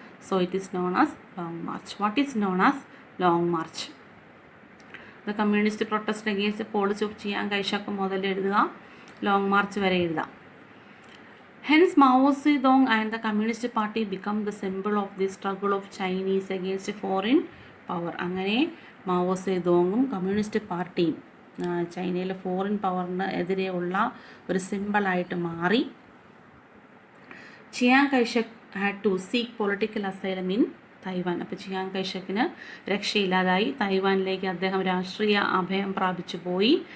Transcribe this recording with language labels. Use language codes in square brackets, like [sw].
[en] So it is known as Long March. What is known as Long March? The communist protest against policy of Chiang Kaishek [ml] മുതൽ എഴുതുക, long March വരെ എഴുതാം. [en] Hence, Mao Zedong and the Communist Party become the symbol of the struggle of Chinese against foreign power. [ml] അങ്ങനെ Mao സേതോങ്ങും communist പാർട്ടിയും ചൈനയിലെ foreign പവറിന് എതിരെയുള്ള ഒരു സിമ്പിളായിട്ട് മാറി. [en] Chiang Kaishek had to seek political asylum in Taiwan. [ml] അപ്പോൾ ചിയാങ് കൈഷക്കിന് രക്ഷയില്ലാതായി. തൈവാനിലേക്ക് അദ്ദേഹം രാഷ്ട്രീയ അഭയം പ്രാപിച്ചു പോയി.